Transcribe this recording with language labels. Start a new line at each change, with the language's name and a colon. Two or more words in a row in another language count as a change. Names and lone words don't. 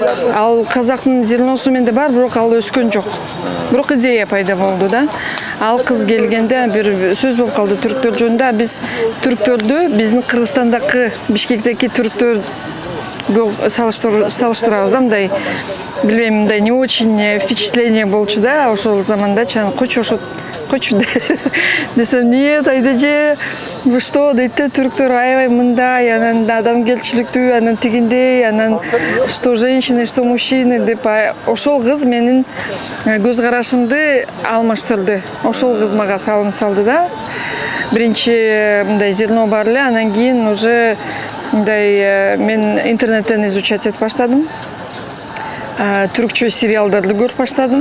Kyrgyz: Ал казактын зерносу менде бар, бирок ал өскөн жок. Бирок идея пайда болду да. Ал кыз келгенде бир сөз болуп калды түрктөр жөнүндө. Биз түрктөрдү биздин Кыргызстандагы Бишкектеги түрктөр салыштырабыз да, мындай билбейм, мындай
Russian: не очень впечатление
Kyrgyz: болчу да, ошол заманда чан койчу десем,
Russian: нет, айда же, вы что,
Kyrgyz: дейт да, түрктөр аябай мындай, анан адамгерчиликтүү, анан тигиндей, анан
Russian: что женщины, что мужчины
Kyrgyz: деп, ошол кыз менин көз карашымды алмаштырды. Ошол кыз мага салым салды да. Биринчи мындай зерно бар эле, анан кийин уже мындай мен интернеттен изучать этип баштадым. Түркчө сериалдарды көрүп баштадым.